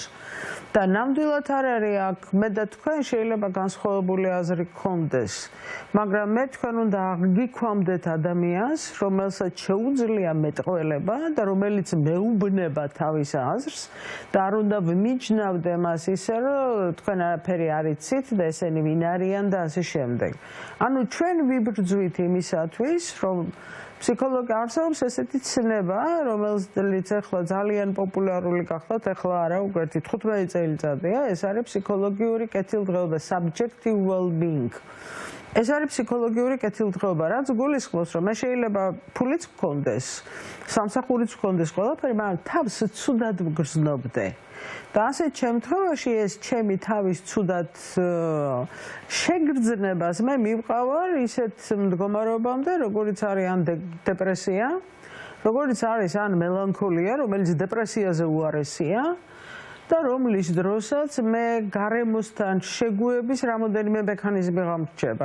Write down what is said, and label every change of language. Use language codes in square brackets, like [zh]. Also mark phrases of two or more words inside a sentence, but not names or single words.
[ka] და ნამდვილად არ არის აქ მე და თქვენ შეიძლება განსხვავებული აზრი გქონდეს, მაგრამ მე თქვენ უნდა აღგიქვამდეთ ადამიანს, რომელსაც შეუძლია მეტყველება და რომელიც მეუბნება თავის აზრს და არ უნდა ვმიჯნავდე მას ისე, რომ თქვენ არაფერი არ იცით და ესენი ვინ არიან და ასე შემდეგ. ანუ ჩვენ ვიბრძვით იმისათვის, რომ ფსიქოლოგი არსებობს ესეთი ცნება, რომელიც ახლა ძალიან პოპულარული გახდათ, ახლა არა, უკვე 15 წელიწადია, ეს არის ფსიქოლოგიური კეთილდღეობა, [en] subjective well-being. [ka] ეს არის ფსიქოლოგიური კეთილდღეობა, რაც გულისხმობს, რომ მე შეიძლება ფულიც გქონდეს, სამსახურიც გქონდეს ყველაფერი, მაგრამ თავს ცუდად ვგრძნობდე. და ასეთ შემთხვევაში ეს ჩემი თავის ცუდად შეგრძნებას მე მივყავარ ისეთ მდგომარეობამდე, როგორიც არის ან დეპრესია, როგორიც არის ან მელანქოლია, რომელიც დეპრესიაზე უარესია და რომლის დროსაც მე გარემოსთან შეგუების რამოდენიმე მექანიზმი გამრჩება.